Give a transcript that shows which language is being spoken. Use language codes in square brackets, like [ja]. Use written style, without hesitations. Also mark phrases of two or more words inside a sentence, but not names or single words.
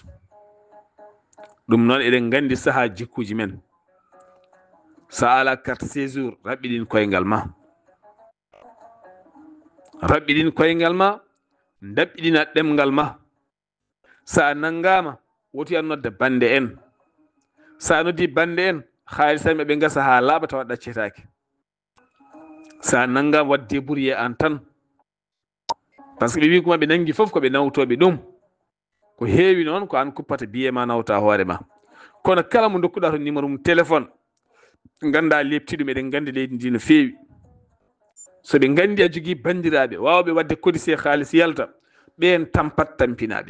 [ff] ɗum noon eɗen gandi saha jikkuji men, sa ala [fr] carte séjour [ff] raɓɓiɗin koyngal ma, raɓɓiɗin koyngal ma, dabɓiɗina ɗemgal ma. Sa nangama woti an nodda bande en, sa noddi bande en haalisa ɓe gasa ha laaɓa tawa ɗaccetake. Sa nangama wadde débrouillé an tan, par ce que ɓe wi kuma ɓe nangi foof ko ɓe nawtoɓe ɗum. Ko heewi noon ko an kuppata biye ma nawta hoore ma. Kono kala mo dokkuɗa to numéro mum téléphone ganda lepti ɗum, eɗen gandi leydi ndi no feewi. So ɓe gandi a jogui bandiraɓe wawɓe wadde codicé haalis yalta, ɓen tampat tampinaɓe.